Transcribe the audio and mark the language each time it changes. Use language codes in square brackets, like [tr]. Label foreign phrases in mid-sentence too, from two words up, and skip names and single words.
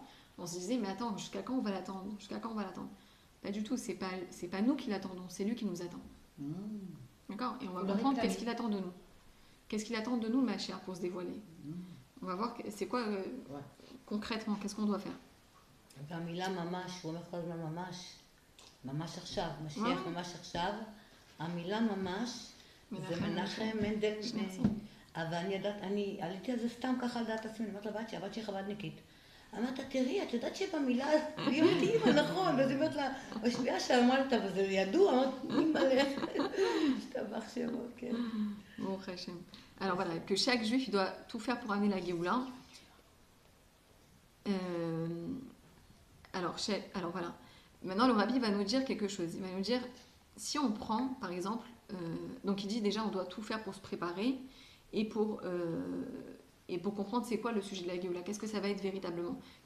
[fr] On se disait, mais attends, jusqu'à quand on va l'attendre? Jusqu'à quand on va l'attendre? Pas du tout, c'est pas nous qui l'attendons, c'est lui qui nous attend. D'accord? Et on va comprendre qu'est-ce qu'il attend de nous. Qu'est-ce qu'il attend de nous, ma chère, pour se dévoiler. On va voir c'est quoi concrètement, qu'est-ce qu'on doit faire. [he] והמילה ממש, הוא אומר כל הזמן ממש, ממש עכשיו, משיח ממש עכשיו, המילה ממש, זה מנחם מנדל, אבל אני עליתי על זה סתם ככה על דעת עצמי, אני אומרת לבת שהבת שהיא חב"דניקית. אמרת, תראי, את יודעת שבמילה, היא אמרה, נכון, אז היא אומרת לה, בשנייה שאמרת, אבל זה ידוע, אמרת, מי מלך, השתבח שמו, כן. ברוך השם. [fr] Alors voilà, que chaque juif doit tout faire pour amener la Géoula. Alors voilà. Maintenant, le rabbi va nous dire quelque chose. Il va nous dire, si on prend, par exemple, donc il dit déjà, on doit tout faire pour se préparer et pour comprendre c'est quoi le sujet de la Géoula, qu'est-ce que ça va être véritablement.